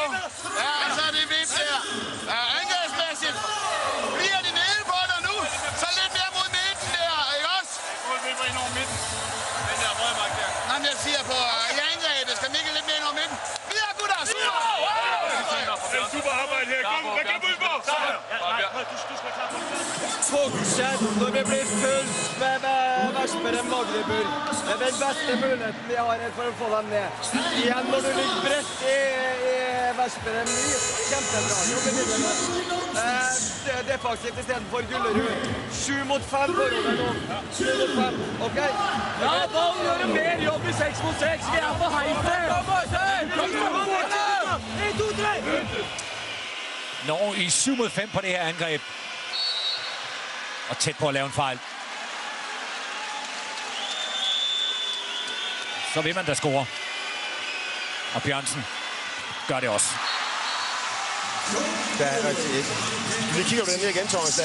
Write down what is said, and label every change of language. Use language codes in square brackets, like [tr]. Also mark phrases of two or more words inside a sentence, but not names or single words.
[da] Ja, så er det vip der. Angrebsmæssigt. Bliver de nede på dig nu? Så lidt mere mod midten der, ikke også? Det var ind over midten. Den der røde mark der. Jamen, jeg siger på i angrebet. Skal Mikkel lidt mere ind over midten? Videre, gutter! Super! Super arbejde her. Hvad kan du på? [no] Fortsatt når vi blir fullt med Vestberg Magdeburg. Det er den beste muligheten vi har for å få dem ned. Igjen når du ligger bredt i Vestberg. Kjempebra. Defensivt i stedet for Gullerud. 7 mot 5 forover nå. 7 mot 5. Ok? Ja, da gjør du mer jobb i 6 mot 6. Vi er på heite. 1, 2, 3. [da] Norge i 7 mod 5 på det her angreb. Og tæt på at lave en fejl. Så vil man da score. Og Bjørnsen gør det også. Der er vi kigger på den her igen, Thomas.